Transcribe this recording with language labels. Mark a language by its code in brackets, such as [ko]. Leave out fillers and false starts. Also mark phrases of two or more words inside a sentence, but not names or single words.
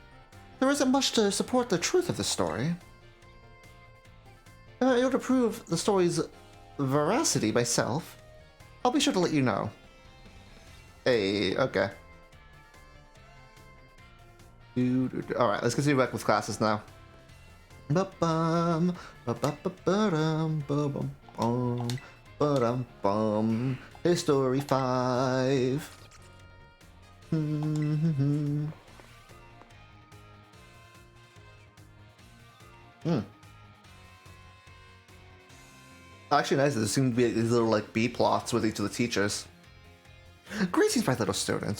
[en] There isn't much to support the truth of the story. If I'm able to prove the story's veracity myself, I'll be sure to let you know. Hey, okay. Alright, let's continue back with classes now. Ba-bum, ba-ba-ba-ba-dum, ba-bum-bum, ba-dum-bum. History 5. Actually, nice. There seem to be these little like B plots with each of the teachers. Greetings, my little students.